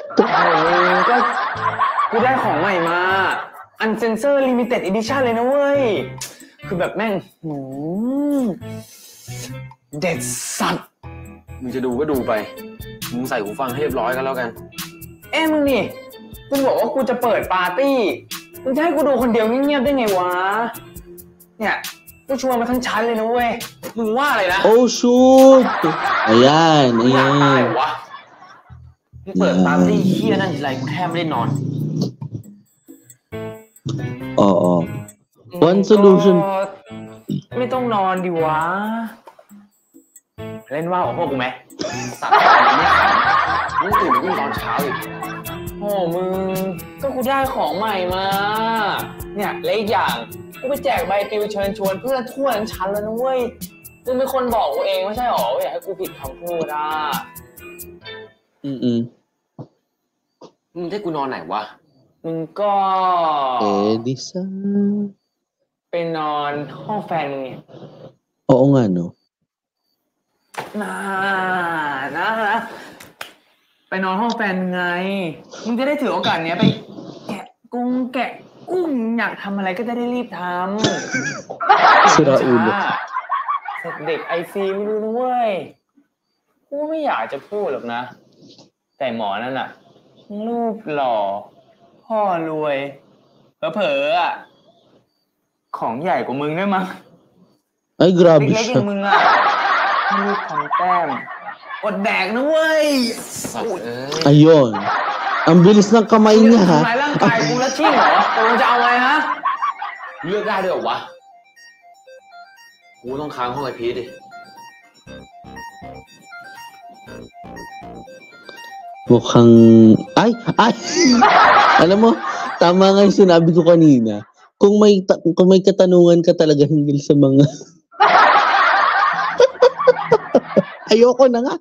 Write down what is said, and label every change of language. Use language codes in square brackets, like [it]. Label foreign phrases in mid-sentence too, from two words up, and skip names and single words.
[th] มึงก็กูได้ของใหม่มาอันเซนเซอร์ [en] limited edition [th] เลยนะเว้ยคือแบบแม่งเด็ดสัตว์มึงจะดูก็ดูไปมึงใส่หูฟังให้เรียบร้อยกันแล้วกันมึงนี่กูบอกว่ากูจะเปิดปาร์ตี้มึงจะให้กูดูคนเดียวเงียบๆได้ไงวะเนี่ยกูชวนมาทั้งชั้นเลยนะเว้ยมึงว่าอะไรนะ [en] Oh shoot! Ayan. [th] อะไรวะมึงเปิดปาร์ตี้เฮี้ยนั่นทีไรกูแทบไม่ได้นอน [en] Oo. One solution. [th] ไม่ต้องนอนดิวะเล่นว่าวกับพวกกูไหมสัตว์มึงตื่นวิ่งตอนเช้าอีกโอ้มึงก็กูได้ของใหม่มาเนี่ยและอีกอย่างกูไปแจกใบปลิวเชิญชวนเพื่อนทั่วทั้งชั้นแล้วนะเว้ยมึงเป็นคนบอกกูเองไม่ใช่หรอว่าอยากให้กูผิดคำพูดอ่ะมึงให้กูนอนไหนวะมึงก็ Edison ไปนอนห้องแฟนมึงเนี่ย [tl] Oo nga no [th] นะไปนอนห้องแฟนไงมึงจะได้ถือโอกาสเนี้ยไปแกะกุ้งอยากทำอะไรก็จะได้รีบทำ [tl] Sira ulo [th] เด็กไอซีไม่รู้นะเว้ยกูไม่อยากจะพูดหรอกนะแต่หมอนั่นน่ะรูปหล่อพ่อรวยเผลอๆอ่ะของใหญ่กว่ามึงด้วยมั้ง [tl] Ay grabe [th] เล็กๆอ [tl] siya [th] ย่างมึงอ่ะรีบทำแต้มอดแดกนะเว้ย [tl] Ayun. Ang bilis ng kamay niya ha. [th] ทำร้ายร่างกายกูแล้วชิ่งเหรอกูจะเอาไงฮะเลือกได้ด้วยเหรอวะกูต้องค้างห้องไอพีดิ [tl] Mukhang ay alam mo, tama nga yung sinabi ko kanina. Kung may katanungan ka talaga hinggil sa mga ayoko na nga.